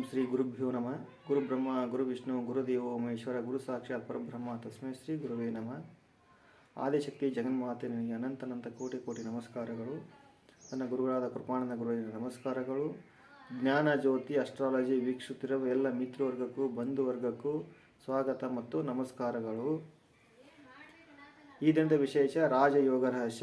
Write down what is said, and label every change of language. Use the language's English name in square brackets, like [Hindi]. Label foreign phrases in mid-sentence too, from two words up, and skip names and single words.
[Sanskrit] ಗುರುಭ್ಯೋ ನಮಃ. ಗುರು ಬ್ರಹ್ಮ ಗುರು ವಿಷ್ಣು ಗುರುದೇವೋ ಮಹೇಶ್ವರ ಗುರು ಸಾಕ್ಷಾತ್ ಪರಬ್ರಹ್ಮ ತಸ್ಮೈ ಶ್ರೀ ಗುರುವೇ ನಮಃ. [Kannada] ಆದಿಶಕ್ತಿ ಜಗನ್ಮಾತೆ ನನಗೆ ಅನಂತ ಕೋಟಿ ಕೋಟಿ ನಮಸ್ಕಾರಗಳು. ನನ್ನ ಗುರುಗಳಾದ ಕೃಪಾನಂದ ಗುರುವಿನ ನಮಸ್ಕಾರಗಳು. ಜ್ಞಾನ ಜ್ಯೋತಿ ಅಸ್ಟ್ರಾಲಜಿ ವೀಕ್ಷಿಸುತ್ತಿರುವ ಎಲ್ಲ ಮಿತ್ರವರ್ಗಕ್ಕೂ ಬಂಧುವರ್ಗಕ್ಕೂ ಸ್ವಾಗತ ಮತ್ತು ನಮಸ್ಕಾರಗಳು. ಈ ದಿನದ ವಿಶೇಷ ರಾಜಯೋಗ ರಹಸ್ಯ.